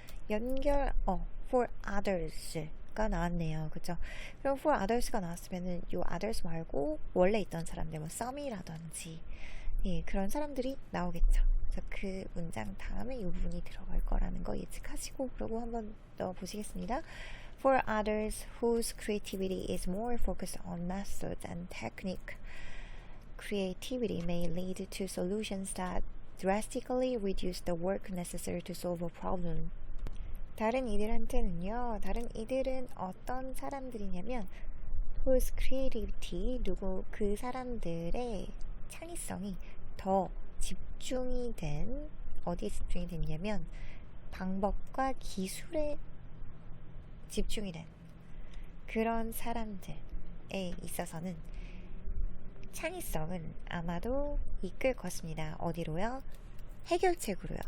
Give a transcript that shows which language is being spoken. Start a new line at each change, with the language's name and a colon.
Korean: 연결어
English: for others
Korean: 가 나왔네요. 그죠? 그럼
English: for others
Korean: 가 나왔으면은 요 others 말고 원래 있던 사람들, 뭐 some이라든지 그런 사람들이 나오겠죠. 그래서 그 문장 다음에 이 부분이 들어갈 거라는 거 예측하시고 그러고 한번 넣어보시겠습니다.
English: For others whose creativity is more focused on method and technique, creativity may lead to solutions that drastically reduce the work necessary to solve a problem.
Korean: 다른 이들한테는요, 다른 이들은 어떤 사람들이냐면
English: whose creativity,
Korean: 그 사람들의 창의성이 더 집중이 된, 어디에 집중이 됐냐면 방법과 기술에 집중이 된 그런 사람들에 있어서는 창의성은 아마도 이끌 것입니다. 어디로요? 해결책으로요.